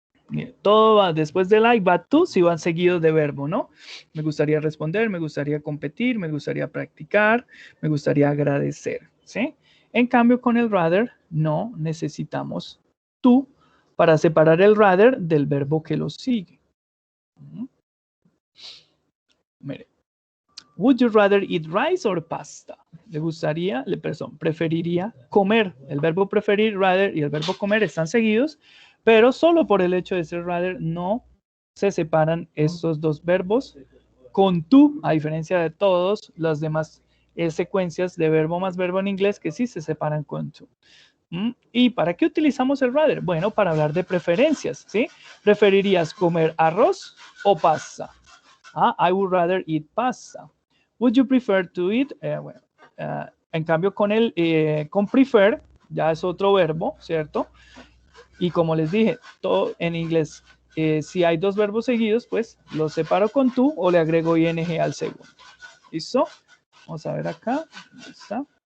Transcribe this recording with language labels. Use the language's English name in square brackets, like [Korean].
[Spanish] Mire, todo va después de like, va tú si van seguidos de verbo, ¿no? Me gustaría responder, me gustaría competir, me gustaría practicar, me gustaría agradecer, ¿sí? En cambio, con el rather, no necesitamos tú para separar el rather del verbo que lo sigue. Mire. [English] Would you rather eat rice or pasta? [Spanish] ¿Le gustaría, preferiría comer? El verbo preferir, rather, y el verbo comer están seguidos, pero solo por el hecho de ser rather no se separan estos dos verbos con tú, a diferencia de todas las demás secuencias de verbo más verbo en inglés que sí se separan con tú. ¿Y para qué utilizamos el rather? Bueno, para hablar de preferencias, ¿sí? ¿Preferirías comer arroz o pasta? [English] I would rather eat pasta. Would you prefer to eat? [Spanish] En cambio, con prefer, ya es otro verbo, ¿cierto? Y como les dije, todo en inglés, si hay dos verbos seguidos, pues los separo con tú o le agrego ing al segundo. ¿Listo? Vamos a ver acá. ¿Dónde está?